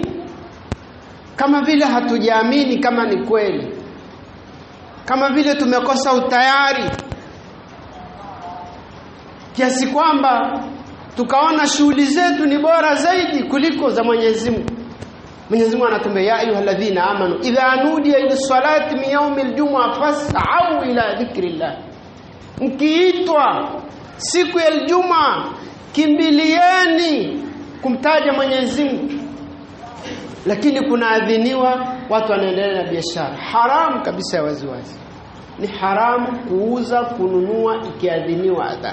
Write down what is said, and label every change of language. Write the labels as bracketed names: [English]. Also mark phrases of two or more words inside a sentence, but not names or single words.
[Swahili] Kama vile hatujaamini kama ni kweli, kama vile tumekosa utayari kiasi kwamba tukaona shughuli zetu ni bora zaidi kuliko za Mwenyezi Mungu. Mwenyezi Mungu anatuambia, [Arabic] يا أيها الذين آمنوا إذا نودي للصلاة من يوم الجمعة فاسعوا إلى ذكر الله. [Swahili] Mkiitwa siku ya Ijumaa, kimbilieni kumtaja Mwenyezi Mungu. Lakini kunaadhiniwa, watu wanaendelea na biashara haramu kabisa ya waziwazi. Ni haramu kuuza, kununua ikiadhiniwa adha.